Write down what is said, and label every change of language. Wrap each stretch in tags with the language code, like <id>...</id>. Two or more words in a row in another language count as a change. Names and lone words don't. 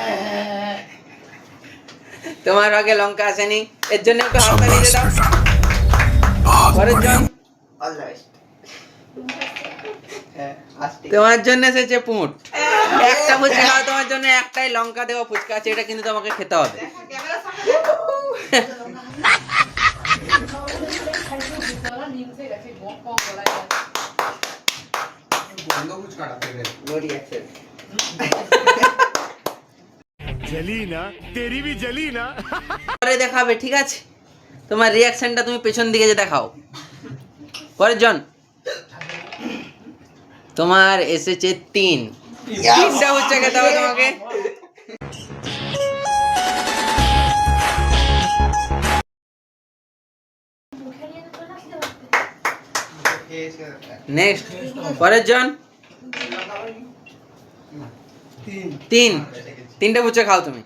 <bn>তোমার ভাগে লঙ্কা আসেনি, এর জন্য একটু হাতটা নিয়ে দাও। পরের জন তোমার জন্য এসেছে পুঁট। একটা ফুচকা খাও, তোমার জন্য একটাই লঙ্কা দেওয়া ফুচকা আছে, এটা কিন্তু তোমাকে খেতে হবে।</bn> <hi>जली ना तेरी भी जली ना।</hi> <bn>পরে দেখাবে, ঠিক আছে? তোমার রিয়াকশনটা তুমি পেছন দিকে যে দেখাও। পরের জন তোমার এসেছে 3টা ফুচকা খেতে হবে তোমাকে। নেক্সট, পরের জন 3টা ফুচকা খাও তুমি।</bn>